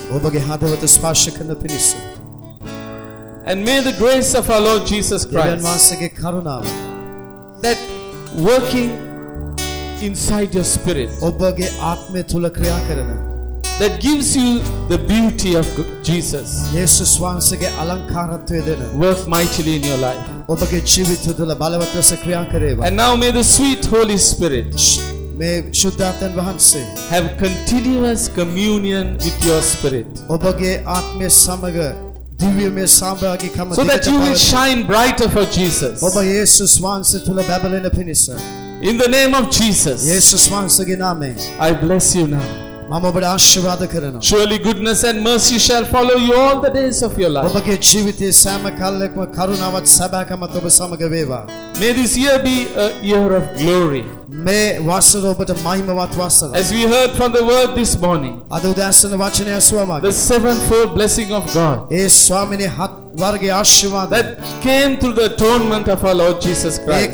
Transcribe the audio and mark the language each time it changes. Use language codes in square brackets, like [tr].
[si] ඔබගේ හදවත ස්පර්ශ කරන පිණිස. [en] And may the grace of our Lord Jesus Christ [si] දෙවියන්ගේ කරුණාව [en] that working inside your spirit [si] ඔබගේ ආත්මය තුල ක්‍රියා කරන [en] that gives you the beauty of Jesus [si] Jesus වහන්සේගේ අලංකාරත්වය දෙන [en] work mightily in your life [si] ඔබගේ ජීවිතවල බලවත් ලෙස ක්‍රියා කරේවා [en] and now may the sweet holy spirit [si] may shuddhatan වහන්සේ [en] have continuous communion with your spirit [si] ඔබගේ ආත්මය සමග දිව්‍යමය සහභාගීකම දෙන්න [en] so that you will shine brighter for Jesus [si] ඔබ Jesus වහන්සේ තුල බබලෙන පිණිස [en] in the name of Jesus [si] Jesus වහන්සේගේ නාමයෙන් [en] I bless you now [si] මම ඔබට ආශිර්වාද කරනවා. [en] Surely goodness and mercy shall follow you all the days of your life. [si] ඔබගේ ජීවිතයේ සෑම කාලයකම කරුණාවත් සැබෑකමත් ඔබ සමග වේවා. [en] May this year be a year of glory. [si] මේ වසර ඔබට මහිමවත් වසර. [en] As we heard from the word this morning. [si] අද උදෑසන වචනය අසුවමග. [en] The sevenfold blessing of God. [si] ඒ ස්වාමිනේ හත් වර්ගයේ ආශිර්වාද. [en] That came through the atonement of our Lord Jesus Christ.